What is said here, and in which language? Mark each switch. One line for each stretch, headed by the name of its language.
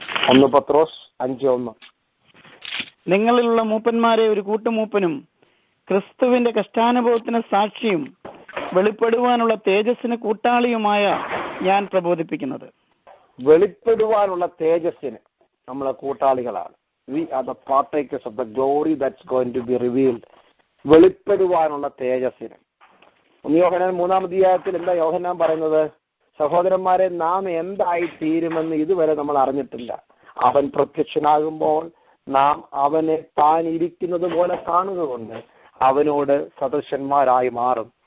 Malayalam: 1 പത്രോസ് 5:1 നിങ്ങളിലുള്ള മൂപ്പന്മാരെ ഒരു കൂട്ടുമൂപ്പനും ക്രിസ്തുവിന്റെ കഷ്ടാനുഭവത്തിന് സാക്ഷിയും വെളിപ്പെടുവാനുള്ള തേജസ്സിന് കൂട്ടാളിയുമായ ഞാൻ പ്രബോധിപ്പിക്കുന്നത്. വെളിപ്പെടുവാനുള്ള തേജസ്സിന് നമ്മളെ കൂട്ടാളികളാണ്.
English: We are the partakers of the glory that's going to be revealed.
Malayalam: വെളിപ്പെടുവാനുള്ള തേജസ്സിന്. യോഹന്നാൻ 3-ാം അധ്യായത്തിൽ എന്താ യോഹന്നാൻ പറയുന്നത്? സഹോദരന്മാരെ, നാം എന്തായി തീരുമെന്ന് ഇതുവരെ നമ്മൾ അറിഞ്ഞിട്ടില്ല. അവൻ പ്രത്യക്ഷനാകുമ്പോൾ നാം അവനെ താൻ ഇരിക്കുന്നത് പോലെ കാണുന്നതുകൊണ്ട് അവനോട് സദൃശന്മാരായി മാറും.